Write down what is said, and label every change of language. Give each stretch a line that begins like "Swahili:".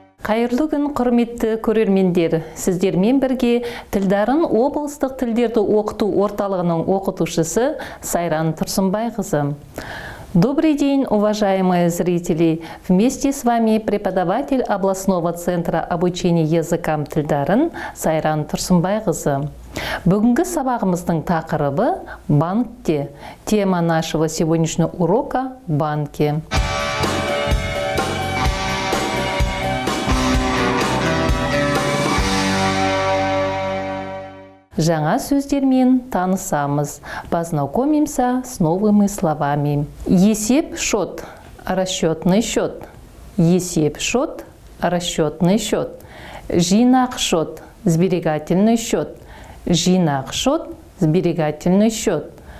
Kazakh: Қайырлы күн, құрметті көрермендер. Сіздермен бірге Тілдарын облыстық тілдерді оқыту орталығының оқытушысы Сайран Тұрсынбайқызы.
Russian: Добрый день, уважаемые зрители! Вместе с вами преподаватель областного центра обучения языкам Тілдарын Сайран Тұрсынбайқызы.
Kazakh: Бүгінгі сабағымыздың тақырыбы банкте.
Russian: Тема нашего сегодняшнего урока – банки.
Kazakh: Жаңа сөздермен танысамыз.
Russian: Познакомимся с новыми словами. Есеп, счет, расчетный счет. Есеп, счет, расчетный счет. Жинақ, счет, сберегательный счет. Жинақ, счет, сберегательный счет.